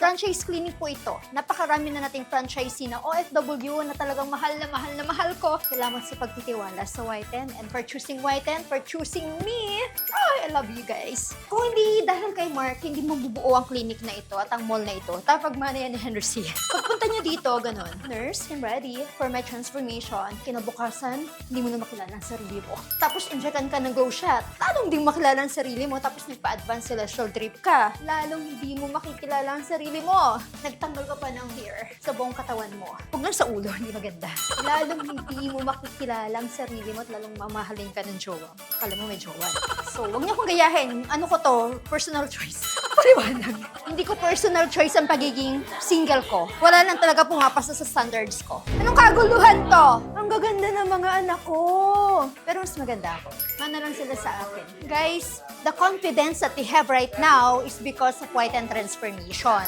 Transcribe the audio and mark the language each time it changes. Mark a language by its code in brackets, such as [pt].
[tl] Franchise clinic po ito. Napakarami na nating franchisee na OFW na talagang mahal na mahal ko. Salamat sa pagtitiwala sa Whiten [en] and for choosing Whiten, for choosing me. Oh, I love you guys. [tl] Kung hindi dahil kay Mark, hindi mabubuo ang clinic na ito at ang mall na ito. Tapagmana yan ni Henry. Pagpunta nyo dito, ganun. [en] Nurse, I'm ready for my transformation. [tl] Kinabukasan, hindi mo na makilala ang sarili mo. Tapos injectan ka ng glow shot. Lalong hindi makilala ang sarili mo. Tapos nagpa-advance celestial drip ka. Lalong hindi mo makikilala ang sarili mo. Nagtanggal ka pa ng hair sa buong katawan mo. Huwag lang sa ulo, hindi maganda. Lalong hindi mo makikilala ang sarili mo at lalong mamahalin ka ng jowa. Kala mo may jowa. So, huwag niyo akong gayahin. Ano ko to? Personal choice. Paliwanag. Hindi ko personal choice ang pagiging single ko. Wala lang talaga pumapasa sa standards ko. Anong kaguluhan to? Ang gaganda ng mga anak ko. Pero mas maganda ako. Mana lang sila sa akin. [en] Guys, the confidence that they have right now is because of Whiten Transformation.